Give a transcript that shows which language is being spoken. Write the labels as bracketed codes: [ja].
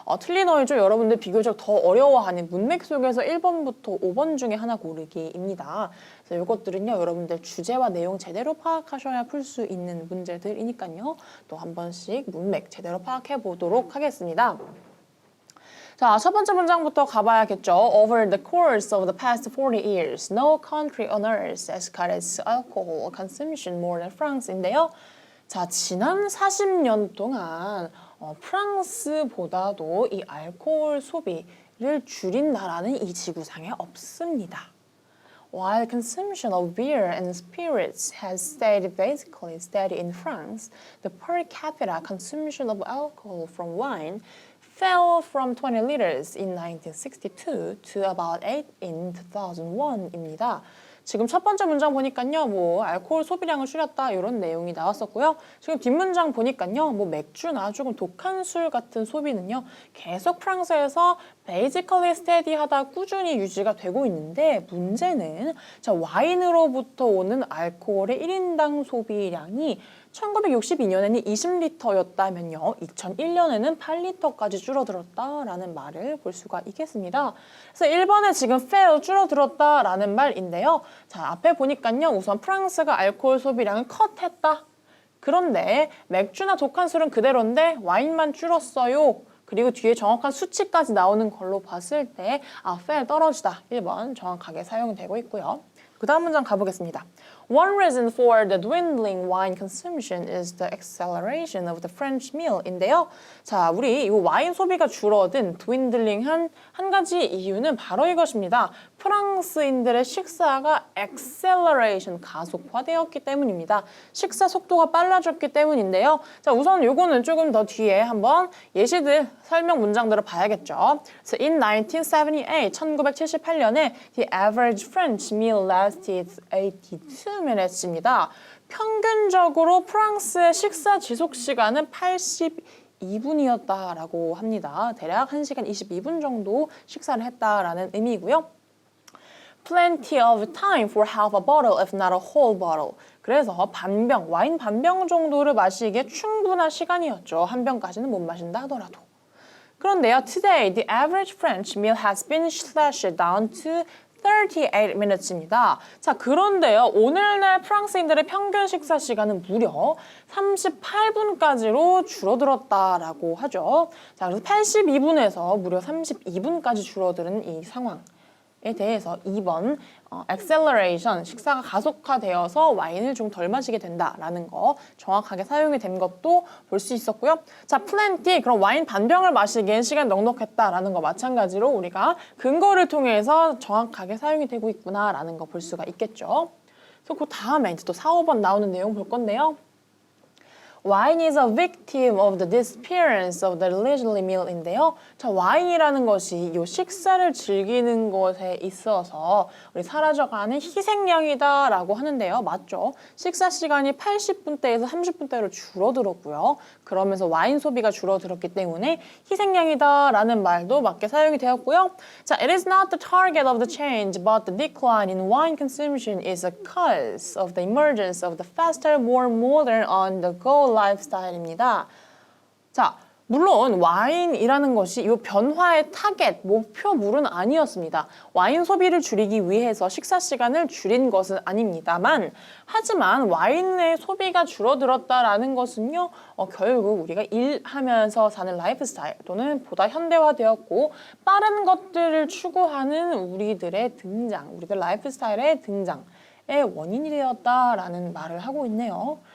[ko] 틀린 어휘 좀 여러분들 비교적 더 어려워하는 문맥 속에서 1번부터 5번 중에 하나 고르기입니다. 그래서 이것들은요, 여러분들 주제와 내용 제대로 파악하셔야 풀 수 있는 문제들이니까요. 또 한 번씩 문맥 제대로 파악해 보도록 하겠습니다. 자, 첫 번째 문장부터 가봐야겠죠. [en] Over the course of the past 40 years, no country on earth has cut its alcohol consumption more than France인데요. [ko] 자, 지난 40년 동안 프랑스보다도 이 알코올 소비를 줄인 나라는 이 지구상에 없습니다. [en] While consumption of beer and spirits has stayed basically steady in France, the per capita consumption of alcohol from wine fell from 20 liters in 1962 to about 8 in 2001입니다. [ko] 지금 첫 번째 문장 보니까요, 뭐 알코올 소비량을 줄였다 이런 내용이 나왔었고요. 지금 뒷문장 보니까요, 뭐 맥주나 조금 독한 술 같은 소비는요, 계속 프랑스에서 [en] basically steady [ko] 하다 꾸준히 유지가 되고 있는데 문제는 자, 와인으로부터 오는 알코올의 1인당 소비량이 1962년에는 20리터였다면요. 2001년에는 8리터까지 줄어들었다라는 말을 볼 수가 있겠습니다. 그래서 1번에 지금 fell 줄어들었다라는 말인데요. 자, 앞에 보니까요. 우선 프랑스가 알코올 소비량을 컷했다. 그런데 맥주나 독한 술은 그대로인데 와인만 줄었어요. 그리고 뒤에 정확한 수치까지 나오는 걸로 봤을 때 fell 떨어지다. 1번 정확하게 사용되고 있고요. 그 다음 문장 가보겠습니다. [en] One reason for the dwindling wine consumption is the acceleration of the French meal인데요. [ko] 자, 우리 이 와인 소비가 줄어든 dwindling한 한 가지 이유는 바로 이것입니다. 프랑스인들의 식사가 acceleration, 가속화되었기 때문입니다. 식사 속도가 빨라졌기 때문인데요. 자, 우선 요거는 조금 더 뒤에 한번 예시들, 설명 문장들을 봐야겠죠. [en] So in 1978, [ko] 1978년에 [en] the average French meal lasted 82 minutes입니다. [ko] 평균적으로 프랑스의 식사 지속 시간은 82분이었다라고 합니다. 대략 1시간 22분 정도 식사를 했다라는 의미고요. [en] Plenty of time for half a bottle, if not a whole bottle. [ko] 그래서 반병, 와인 반병 정도를 마시기에 충분한 시간이었죠. 한 병까지는 못 마신다 하더라도. 그런데요, [en] today the average French meal has been slashed down to 38 minutes입니다. [ko] 자, 그런데요, 오늘날 프랑스인들의 평균 식사 시간은 무려 38분까지로 줄어들었다라고 하죠. 자, 그래서 82분에서 무려 32분까지 줄어드는 이 상황. 에 대해서 2번 acceleration, 식사가 가속화되어서 와인을 좀 덜 마시게 된다라는 거 정확하게 사용이 된 것도 볼 수 있었고요. 자, plenty, 그럼 와인 반병을 마시기엔 시간이 넉넉했다라는 거 마찬가지로 우리가 근거를 통해서 정확하게 사용이 되고 있구나라는 거 볼 수가 있겠죠. 그래서 그 다음에 이제 또 4, 5번 나오는 내용 볼 건데요. [en] Wine is a victim of the disappearance of the leisurely meal인데요. [ko] 자, 와인이라는 것이 이 식사를 즐기는 것에 있어서 우리 사라져가는 희생양이다라고 하는데요. 맞죠? 식사 시간이 80분대에서 30분대로 줄어들었고요. 그러면서 와인 소비가 줄어들었기 때문에 희생양이다라는 말도 맞게 사용이 되었고요. [en] 자, it is not the target of the change, but the decline in wine consumption is a cause of the emergence of the faster, more modern, on-the-go 라이프스타일입니다. [ko] 자, 물론 와인이라는 것이 이 변화의 타겟, 목표물은 아니었습니다. 와인 소비를 줄이기 위해서 식사 시간을 줄인 것은 아닙니다만, 하지만 와인의 소비가 줄어들었다라는 것은요, 결국 우리가 일하면서 사는 라이프스타일 또는 보다 현대화되었고 빠른 것들을 추구하는 우리들의 등장, 우리들 라이프스타일의 등장의 원인이 되었다라는 말을 하고 있네요.